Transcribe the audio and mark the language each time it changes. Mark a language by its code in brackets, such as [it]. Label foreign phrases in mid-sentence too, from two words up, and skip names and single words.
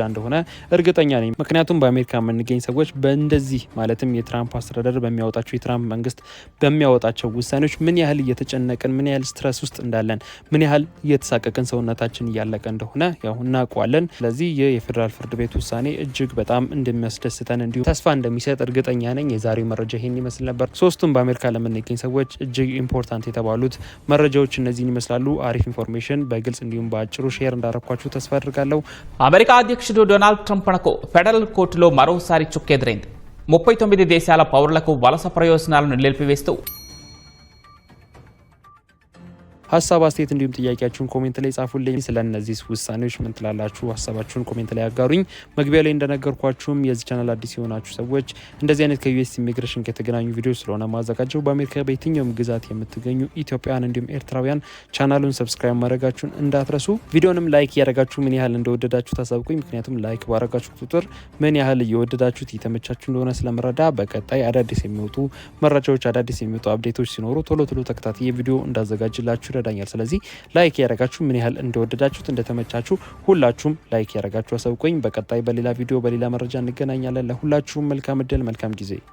[am] እንደሆነ እርግጠኛ ነኝ። ምክንያቱም በአሜሪካ የምንገኝ ሰዎች በእንደዚህ ማለትም የትራምፕ አስተዳደር በሚያወጣቸው የትራምፕ መንግስት በሚያወጣቸው ውሳኔዎች ምን ያህል እየተጨነቅን፣ ምን ያህል ስትረስ ውስጥ እንዳለን፣ ምን ያህል እየተሳቀቅን ሰውነታችን እያለቀ እንደሆነ ያው እናውቀዋለን። ስለዚህ ይህ የፌዴራል ፍርድ ቤት ውሳኔ እጅግ በጣም እንደሚያስደስተን እንዲሁም ተስፋ እንደሚሰጥ እርግጠኛ ነኝ። የዛሬው መረጃ ይሄን ይመስል ነበር። ሶስቱም በአሜሪካ ለምንገኝ ሰዎች እጅግ ኢምፖርታንት የተባሉት መረጃዎች እነዚህን ይመስላሉ። አሪፍ ኢንፎርሜሽን በግልጽ እንዲሁም በአጭሩ ሼር እንዳረኳችሁ [te] తస్వ అడ్రగాల్లో అమెరికా అధ్యక్షుడు డొనాల్డ్ ట్రంప్కు ఫెడరల్ కోర్టులో మరోసారి చుక్కెదురైంది. 39 దేశాల పౌరులకు వలస ప్రయోజనాలను నిలిపివేస్తూ [am] ሀሳብ አስተያየት እንዲሁም ጥያቄያችሁን ኮሜንት ላይ ጻፉልኝ። ስለነዚህ ውሳኔዎች ምን ትላላችሁ? ሀሳባችሁን ኮሜንት ላይ አጋሩኝ። መግቢያ ላይ እንደነገርኳችሁም የዚህ ቻናል አዲስ የሆናችሁ ሰዎች እንደዚህ አይነት ከዩኤስ ኢሚግሬሽን ከተገናኙ ቪዲዮ ስለሆነ ማዘጋጀው በአሜሪካ በየትኛውም ግዛት የምትገኙ ኢትዮጵያውያን እንዲሁም ኤርትራውያን ቻናሉን ሰብስክራይብ ማድረጋችሁን እንዳትረሱ። ቪዲዮንም ላይክ ያደረጋችሁ ምን ያህል እንደወደዳችሁ ታሳውቁኝ። ምክንያቱም ላይክ ባረጋችሁ ቁጥር ምን ያህል እየወደዳችሁት የተመቻችሁ እንደሆነ ስለመረዳ በቀጣይ አዳዲስ የሚወጡ መረጃዎች አዳዲስ የሚወጡ አፕዴቶች ሲኖሩ ቶሎ ተከታታይ ቪዲዮ እንዳዘጋጅላችሁ ይረዳኛል። ስለዚህ ላይክ ያደረጋችሁ ምን ያህል እንደወደዳችሁት እንደተመቻችሁ ሁላችሁም ላይክ ያደረጋችሁ አሳውቁኝ። በቀጣይ በሌላ ቪዲዮ በሌላ መረጃ እንገናኛለን። ለሁላችሁም መልካም እድል መልካም ጊዜ